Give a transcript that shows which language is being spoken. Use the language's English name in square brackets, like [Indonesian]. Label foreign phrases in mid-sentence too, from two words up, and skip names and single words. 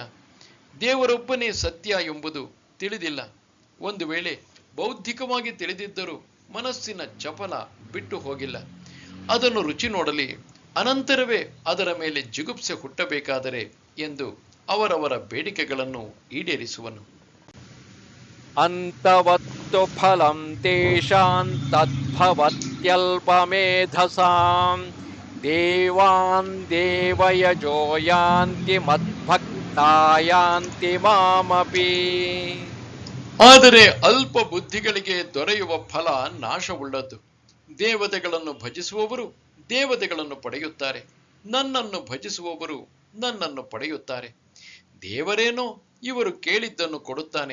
[Kannada] ದೇವರೊಬ್ಬನೇ ಸತ್ಯ ಎಂಬುದು ತಿಳಿದಿಲ್ಲ. ಒಂದು ವೇಳೆ ಬೌದ್ಧಿಕವಾಗಿ ತಿಳಿದಿದ್ದರೂ ಮನಸ್ಸಿನ ಚಪಲ ಬಿಟ್ಟು ಹೋಗಿಲ್ಲ. ಅದನ್ನು ರುಚಿ ನೋಡಲಿ, ಅನಂತರವೇ ಅದರ ಮೇಲೆ ಜಿಗುಪ್ಸೆ ಹುಟ್ಟಬೇಕಾದರೆ ಎಂದು ಅವರವರ ಬೇಡಿಕೆಗಳನ್ನು ಈಡೇರಿಸುವನು. [Sanskrit] ಅಂತವತ್ತು ಫಲಂ ತೇಷಾಂ ತದ್ಭವತ್ಯಲ್ಪಮೇಧಸಾಂ ದೇವಾನ್ ದೇವಯಜೋ ಯಾಂತಿ ಮದ್ಭಕ್ತಾ ಯಾಂತಿ ಮಾಮಪಿ. [Kannada] ಆದರೆ ಅಲ್ಪ ಬುದ್ಧಿಗಳಿಗೆ ದೊರೆಯುವ ಫಲ ನಾಶವುಳ್ಳದ್ದು. ದೇವತೆಗಳನ್ನು ಭಜಿಸುವವರು ದೇವತೆಗಳನ್ನು ಪಡೆಯುತ್ತಾರೆ, ನನ್ನನ್ನು ಭಜಿಸುವವರು ನನ್ನನ್ನು ಪಡೆಯುತ್ತಾರೆ. ದೇವರೇನೋ ಇವರು ಕೇಳಿದ್ದನ್ನು ಕೊಡುತ್ತಾನೆ.